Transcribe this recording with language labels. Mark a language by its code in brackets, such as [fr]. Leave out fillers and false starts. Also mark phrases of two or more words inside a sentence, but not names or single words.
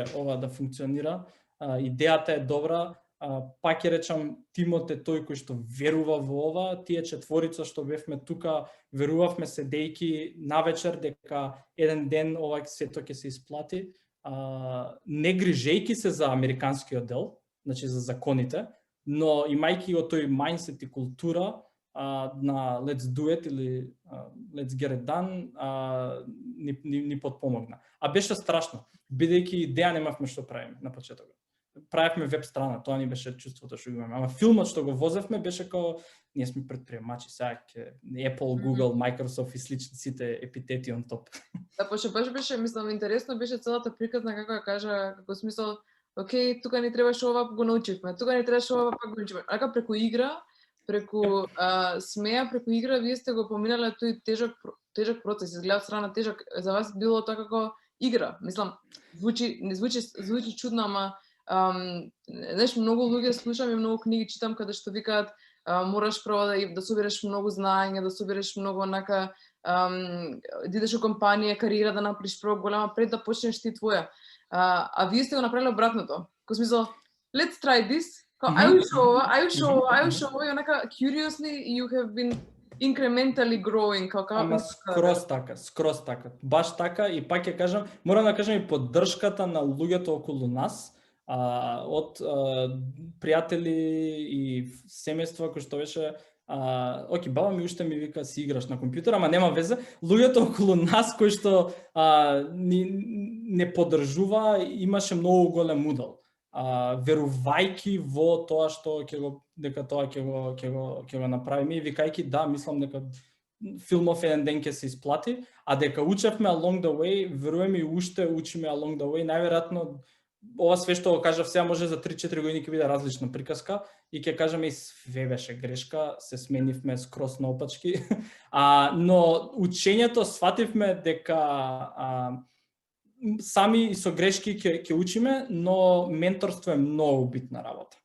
[mk] ова да функционира, идејата е добра, пак ќе речам, тимот е тој кој што верува во ова, тие четворица што бевме тука, верувавме седејки навечер дека еден ден ова сето ќе се исплати, не грижејки се за американскиот дел, значи за законите, но имајќи го тој мајндсет и култура на [en] let's do it [mk] или [en] let's get it done, [mk] ни потпомогна. А беше страшно, бидејќи идеја немавме што правиме на почетокот. Правевме веб страна, тоа ни беше чувството што имаме. Ама филмот што го возевме беше како ние сме предприемачи, сега Apple, Google, Microsoft и слични сите епитети [en] on top. [mk] Да, пошто баш беше, мислам, интересно беше целата приказна, како да кажа, како смисол, окей, тука ни требаше ова, го научивме, тука ни требаше ова, пак го научивме. Ака преку игра, преку смеја, преку игра, вие сте го поминале тој тежок процес, изгледа страна тежок, за вас било тоа како игра. Мислам, звучи чудно, ама знаеш, многу луѓе слушам и многу книги читам каде што викаат мораш прво да собереш многу знаење, да собереш многу онака да идеш во компанија, кариера да направиш прво голема пред да почнеш ти твоја. А вие сте го направиле обратното. Ко смисол, [en] let's try this. I will show, [mk] и онака [en] curiously you have been incrementally growing. [mk] Ама скроз така. Баш така и пак ќе кажам, морам да кажам и поддршката на луѓето околу нас, од пријатели и семејства кои што беше окей, баба ми уште ми вика си играш на компјутер, ама нема везе, луѓето околу нас кои што не поддржува, имаше многу голем удел. Верувајки во тоа што дека тоа ќе го направиме и викајки да, мислам дека филмов еден ден ќе се исплати, а дека учевме [en] along the way, [mk] веруваме и уште учиме [en] along the way, [mk] најверојатно ова све што го кажав сега може за 3-4 години ќе биде различна приказка и ќе кажеме и све беше грешка, се сменивме скроз наопачки, но учењето свативме дека сами со грешки ќе учиме, но менторство е многу битна работа.